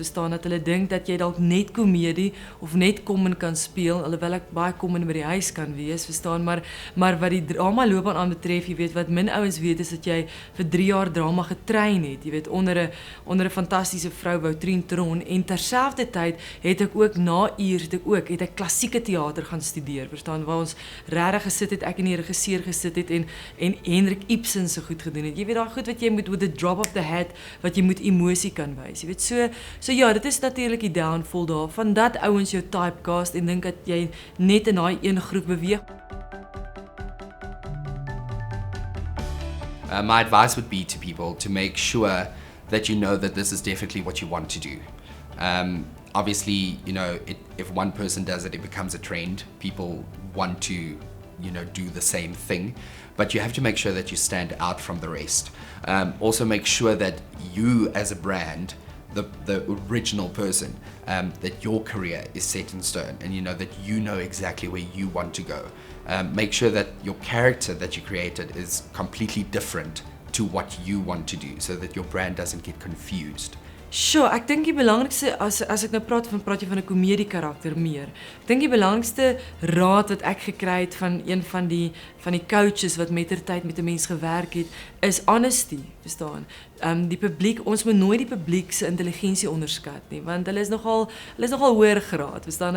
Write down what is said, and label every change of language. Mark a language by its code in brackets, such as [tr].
[af] Verstaan, dat hulle dink dat jy dalk net komedie of net common kan speel, alhoewel ek baie common by die huis kan wees, verstaan, maar wat die drama loopbaan aanbetref, jy weet, wat min ouens weet is dat jy vir 3 jaar drama getrein het, jy weet, onder 'n fantastiese vrou Woutrin Tron, en terselfdertyd het ek ook na uur het ek klassieke teater gaan studeer, verstaan, waar ons regtig gesit het, ek en die regisseur gesit het en Hendrik Ibsen se goed gedoen het. Jy weet, daai goed wat jy moet [en] with the drop of the hat, [af] wat jy moet emosie kan wys. Jy weet, so ja, dit is natuurlik die downfall daarvan, dat ouens jou typecast en dink dat jy net in daai een groep beweeg. [en] My advice would be to people to make sure that you know that this is definitely what you want to do. Obviously, if one person does it, it becomes a trend. People want to, do the same thing, but you have to make sure that you stand out from the rest. Also make sure that you as a brand, the original person, that your career is set in stone and that you know exactly where you want to go. Make sure that your character that you created is completely different to what you want to do, so that your brand doesn't get confused. [af] Sure, ek dink die belangrikste, as ek nou praat jy van 'n komedie karakter meer. Ek dink die belangrikste raad wat ek gekry het van een van die coaches wat mettertyd met 'n mens gewerk het, is honesty, verstaan? Die publiek, ons moet nooit die publiek se intelligensie onderskat nie, want hulle is nogal hoër graad, verstaan?